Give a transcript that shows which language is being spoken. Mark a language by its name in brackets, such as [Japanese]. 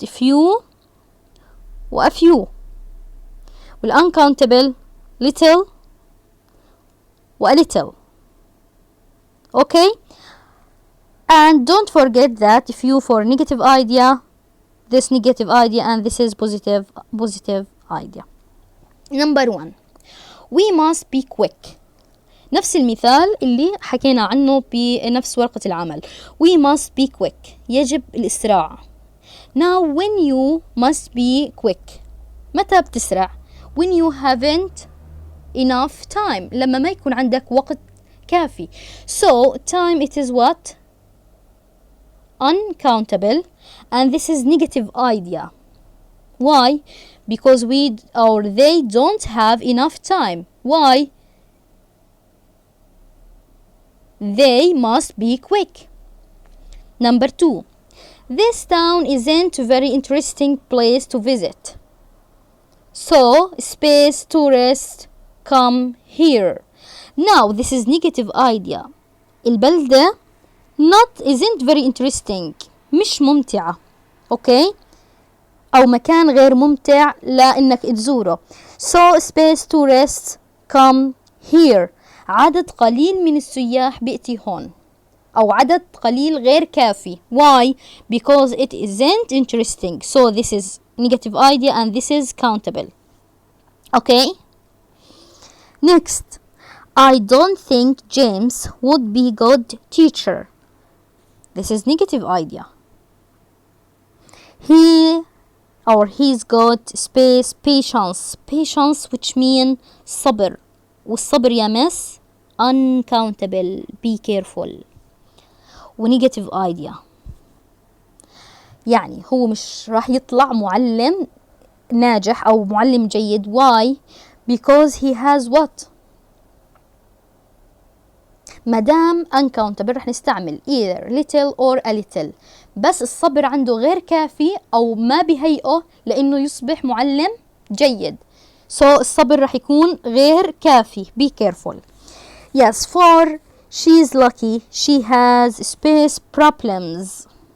[English] Few و a few. والuncountable little و a little. Okay? And don't forget that if you for negative idea, this negative idea, and this is positive idea. Number 1. We must be quick. [Arabic] نفس المثال اللي حكينا عنه بنفس ورقة العمل. [English] We must be quick. [Arabic] يجب الإسراع. [English] Now when you must be quick, [Arabic] متى بتسرع؟ [English] When you haven't enough time. [Arabic] لما ما يكون عندك وقت كافي. [English] So time it is what? Uncountable, and this is negative idea. Why? Because we or they don't have enough time. Why? They must be quick. Number 2. This town isn't a very interesting place to visit. So, space tourists come here. Now, this is negative idea. البلدة isn't very interesting. [Arabic] مش ممتعة. Okay? أو مكان غير ممتع لأنك تزوره. [English] So, space tourists come here. [Arabic] عدد قليل من السياح بيأتي هون. أو عدد قليل غير كافي. [English] Why? Because it isn't interesting. So this is negative idea and this is countable. Okay? Next. I don't think James would be good teacher. This is negative idea. He's got space patience. Patience which mean صبر. [Arabic] والصبر يا مس uncountable. [English] Be careful. [Arabic] ونيجاتيف ايديا يعني هو مش راح يطلع معلم ناجح او معلم جيد. [English] Why? Because he has what? مدام uncountable [Arabic] رح نستعمل [English] either little or a little. [Arabic] بس الصبر عنده غير كافي او ما بهيئه لانه يصبح معلم جيد. So الصبر رح يكون غير كافي. [English] Be careful. Yes, for she's lucky she has space problems.